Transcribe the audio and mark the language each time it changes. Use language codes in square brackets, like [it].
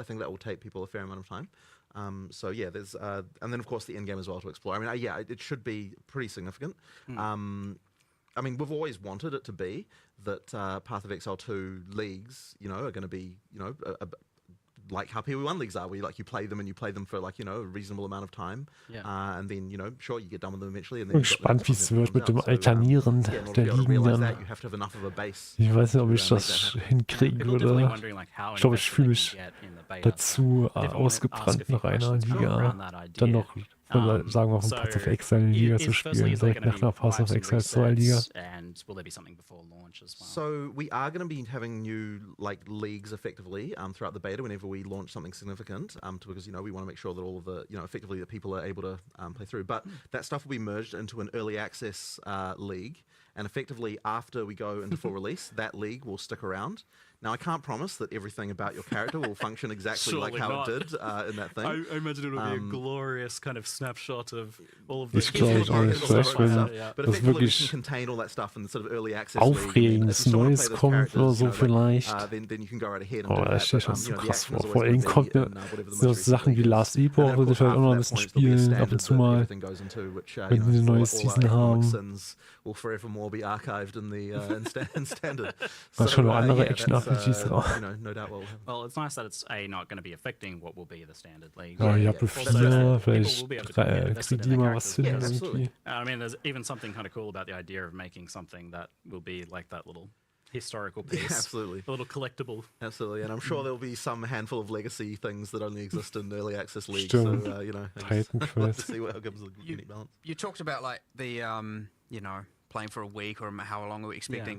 [en] I think that will take people a fair amount of time. So yeah, there's, and then of course the end game as well to explore. I mean, yeah, it should be pretty significant. I mean, we've always wanted it to be that Path of Exile 2 leagues, are going to be, like how PoE 1 leagues are, where you play them for like, a reasonable amount of time. Yeah. And then, sure, you get done with them eventually. And then [de] Ich bin gespannt, wie es wird mit dem Alternieren der Ligen dann. Ich weiß nicht, ob ich das hinkriegen würde. Ich glaube, ich fühle mich dazu ausgebrannt nach einer Liga dann noch Oder sagen wir von Path of Exile in Liga zu spielen, direkt nach einer Path of Exile 2 Liga. [en] And will there be something before launch as well? So we are going to be having new leagues effectively throughout the beta whenever we launch something significant, because we want to make sure that all of the effectively that people are able to play through. But that stuff will be merged into an early access league, and effectively after we go into full release, that league will stick around. Now, I can't promise that everything about your character will function exactly like how it did in that thing. I imagine it will be a glorious kind of snapshot of all of the But effectively, we can contain all that stuff in the sort of early access [de] Aufregendes Neues kommt oder so vielleicht. [en] Then you can go right ahead and [de] Oh, das steht schon so krass vor. Vor allem kommt mir so Sachen wie Last Epoch, würde ich halt auch noch ein bisschen spielen, ab und zu mal, wenn wir eine neue Season haben. [en] Will forevermore be archived in the in standard. [de] So, schon noch andere Action-RPGs drauf. [en] No doubt will. Well, it's nice that it's not going to be affecting what will be the standard league. [de] Oh, Diablo 4, vielleicht kriegen die mal was hin irgendwie. [en] I mean, there's even something kind of cool about the idea of making something that will be like that little historical piece. Yeah, absolutely. A little collectible. Absolutely, and I'm sure there'll be some handful of legacy things that only exist in early access leagues. [de] Stimmt. [en] So, Titan I'd like to see what gives the unique balance. You talked about like the playing for a week or how long are we expecting?